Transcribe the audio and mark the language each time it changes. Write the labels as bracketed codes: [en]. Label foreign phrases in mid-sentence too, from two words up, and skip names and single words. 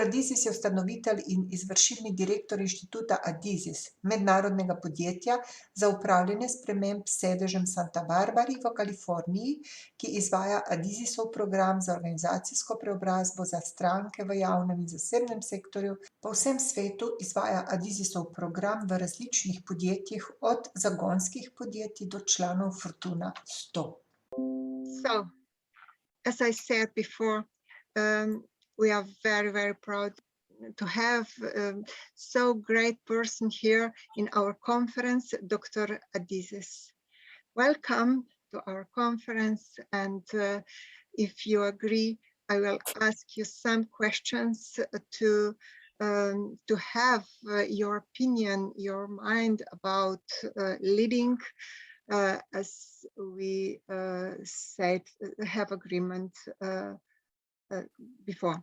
[sl] Adizis je ustanovitelj in izvršilni direktor inštituta Adizis, mednarodnega podjetja za upravljanje sprememb s sedežem Santa Barbari v Kaliforniji, ki izvaja Adizisov program za organizacijsko preobrazbo za stranke v javnem in zasebnem sektorju. Po vsem svetu izvaja Adizisov program v različnih podjetjih, od zagonskih podjetij do članov Fortuna 100. [en] So, as I said before, we are very, very proud to have so great person here in our conference, Dr. Adizes. Welcome to our conference, and if you agree, I will ask you some questions to have your opinion, your mind about leading, as we said, have agreement before.